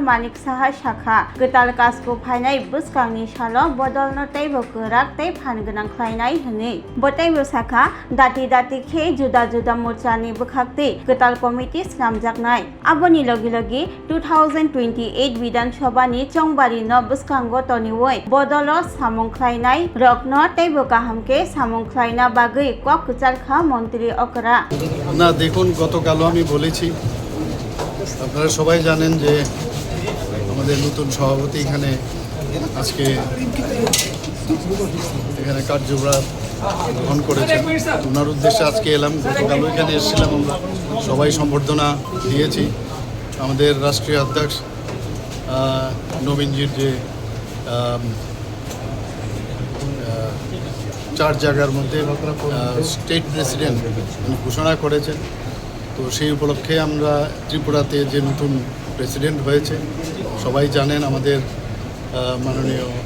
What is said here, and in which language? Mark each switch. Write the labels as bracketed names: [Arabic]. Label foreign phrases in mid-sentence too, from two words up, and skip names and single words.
[Kok Borok] Manik Saha Shakha Ketal Kasku phainai buskangni salo bodolno teibo kerak tei phangonang khlainai hini botai busakha dati khe juda morchani bukhakti Ketal Committee snamjaknai aboni logi 2028 Vidhan Sabha ni chongba no buskango toniwoi bodolo samung khlainai rokno teibo kahamke samung khlaina bagui kok kucharkha মন্ত্রী okra [Bangla] না দেখুন গতকালও আমি বলেছি আপনারা সবাই জানেন যে আমাদের নতুন সভাপতি এখানে আজকে এখানে কার্যভার গ্রহণ করেছেন ওনার উদ্দেশ্যে আজকে এলাম গতকালও এখানে এসেছিলাম আমরা সবাই সম্বর্ধনা দিয়েছি আমাদের রাষ্ট্রীয় অধ্যক্ষ নবীনজির যে চার জায়গার মধ্যে [English] state president [Bangla] ঘোষণা করেছেন তো সেই উপলক্ষে আমরা ত্রিপুরাতে যে নতুন প্রেসিডেন্ট হয়েছে সবাই জানেন আমাদের মাননীয়